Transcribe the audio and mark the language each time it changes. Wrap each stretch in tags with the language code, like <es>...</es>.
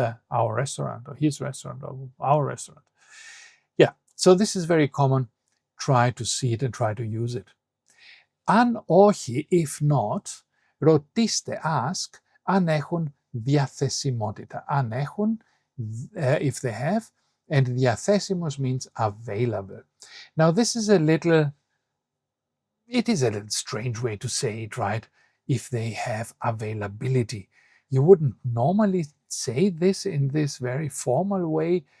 <en>Our restaurant, or his restaurant, or our restaurant. Yeah, so this is very common. Try to see it and try to use it.</en> <el>Αν όχι,</el> <en>if not,</en> <el>ρωτήστε,</el> <en>ask,</en> <el>αν έχουν διαθεσιμότητα. Αν έχουν,</el> <en>if they have, and διαθέσιμος means available. Now this is it is a little strange way to say it, right? If they have availability. You wouldn't normally say this in this very formal way.</en>